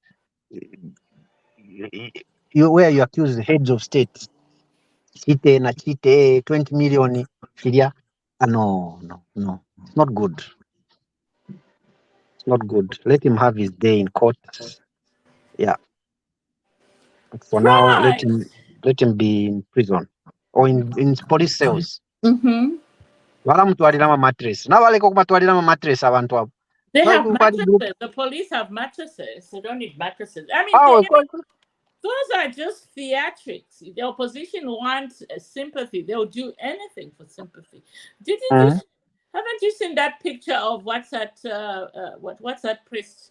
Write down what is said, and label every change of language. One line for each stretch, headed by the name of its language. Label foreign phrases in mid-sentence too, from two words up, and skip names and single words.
English: Where you accuse the heads of state, chite 20 million, filia. No. It's not good. It's not good. Let him have his day in court. Yeah. But for now, Right. let him be in prison or in police cells. Mm-hmm.
Ganda: Valamutwalira ma mattress. Nabaleka okubatwalira ma mattress abantu abo.
English: They have
Ganda: Kwali group.
English: mattresses. The police have mattresses. They don't need mattresses. I mean, Oh, those are just theatrics. The opposition wants sympathy. They'll do anything for sympathy. Haven't you seen that picture of what's that priest?